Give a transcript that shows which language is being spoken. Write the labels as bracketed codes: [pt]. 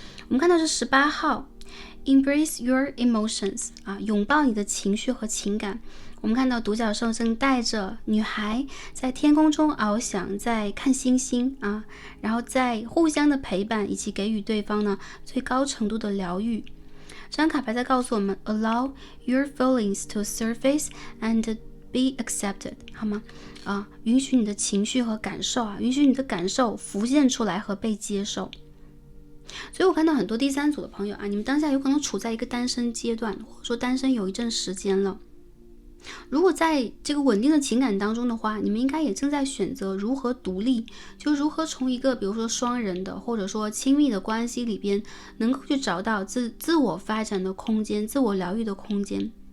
[zh] 我们看到是18号 [en] Embrace your emotions [zh] 拥抱你的情绪和情感。我们看到独角兽正带着女孩在天空中翱翔，在看星星然后在互相的陪伴以及给予对方呢最高程度的疗愈。这张卡牌在告诉我们 [en] Allow your feelings to surface and be accepted， [zh] 好吗？允许你的情绪和感受允许你的感受浮现出来和被接受。所以我看到很多第三组的朋友你们当下有可能处在一个单身阶段，或者说单身有一阵时间了。如果在这个稳定的情感当中的话，你们应该也正在选择如何独立，就如何从一个比如说双人的或者说亲密的关系里边能够去找到自我发展的空间，自我疗愈的空间。